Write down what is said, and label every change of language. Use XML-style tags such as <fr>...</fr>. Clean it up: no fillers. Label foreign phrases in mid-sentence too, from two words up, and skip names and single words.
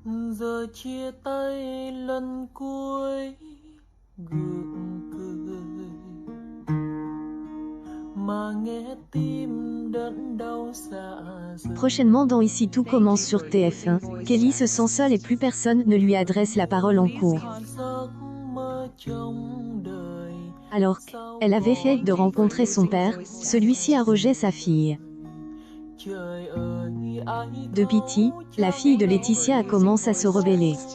<vi>Giờ chia tay lần cuối gượng cười mà nghe tim đớn đau dạ dày.</vi> <fr>Prochainement dans Ici tout commence sur TF1, Kelly se sent seule et plus personne ne lui adresse la parole en cours. Alors qu'elle avait fait de rencontrer son père, celui-ci a rejeté sa fille. De Pity, la fille de Laetitia commence à se rebeller.</fr>